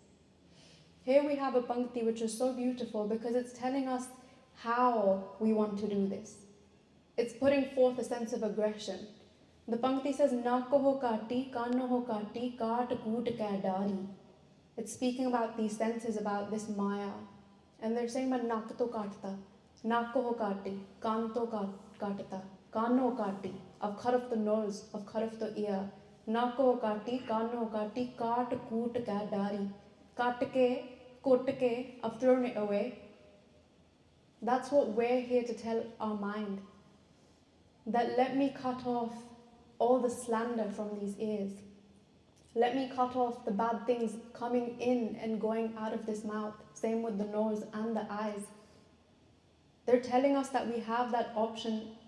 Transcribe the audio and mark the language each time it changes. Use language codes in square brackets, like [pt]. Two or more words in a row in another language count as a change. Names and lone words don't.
[en] Here we have a pankti which is so beautiful because it's telling us how we want to do this. It's putting forth a sense of aggression. The pankti says, [pa] ਨਕਹੁ ਕਾਟੀ, ਕਾਨਹੁ ਕਾਟੀ, ਕਾਟਿ ਕੂਟਿ ਕੈ ਡਾਰੀ. [en] It's speaking about these senses, about this maya. And they're saying, but [pa] ਨੱਕ ਤਾਂ ਕੱਟਿਆ, ਨਕਹੁ ਕਾਟੀ, ਕੰਨ ਤਾਂ ਕੱਟਿਆ, ਕਾਨਹੁ ਕਾਟੀ. [en] I've cut off the nose, I've cut off the ear. [pa] ਨਕਹੁ ਕਾਟੀ, ਕਾਨਹੁ ਕਾਟੀ, ਕਾਟਿ ਕੂਟਿ ਕੈ ਡਾਰੀ. ਕੱਟ ਕੇ, [en] I've thrown it away. That's what we're here to tell our mind. That let me cut off all the slander from these ears. Let me cut off the bad things coming in and going out of this mouth. Same with the nose and the eyes. They're telling us that we have that option.